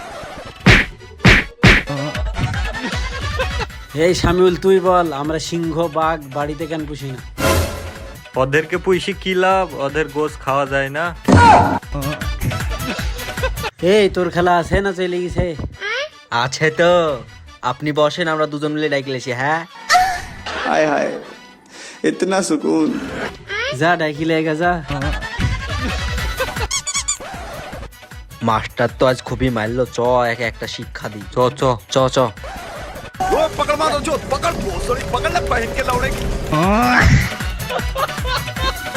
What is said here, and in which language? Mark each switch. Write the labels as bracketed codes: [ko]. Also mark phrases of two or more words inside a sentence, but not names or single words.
[bn] এই শামিউল, তুই বল আমরা সিংহ বাঘ বাড়িতে কেন পুষি না? ওদেরকে পুষি কি লাভ, ওদের গোশ খাওয়া যায় না। এই তোর খেলা আছে না চলে গেছে? আছে তো, আপনি বসেন, আমরা দুজন মিলে ডাইকেলেছি। হ্যাঁ [hi] हाय हाय इतना सुकून। [bn] যা ডাকি লেগা যা। মাস্টার তো আজ খুবই মারলো, চ একে একটা শিক্ষা দি। চ চ চ চ। [hi] पकड़ मारो जो पकड़ पकड़ ले पहन के लौड़े